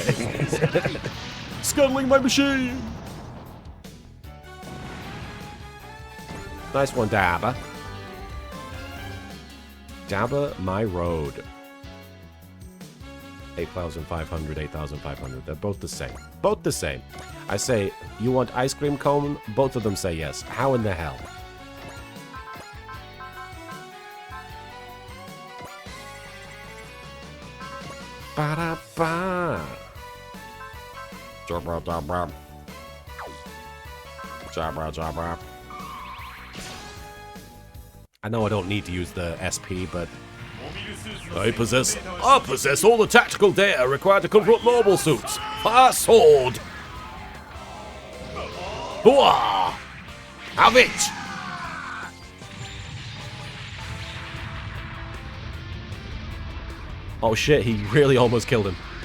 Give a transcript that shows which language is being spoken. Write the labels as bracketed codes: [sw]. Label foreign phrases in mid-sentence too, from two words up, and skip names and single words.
[en] Scuttling my machine! Nice one, Dabba. Dabba my road. 8,500, 8,500. They're both the same. Both the same. I say, you want ice cream cone? Both of them say yes. How in the hell? Ba-da-ba. Jabba-dabba. Jabba-dabba. I know I don't need to use the SP, but I possess all the tactical data required to confront mobile suits. Fast sword. Hooah! Have it! Oh shit, he really almost killed him.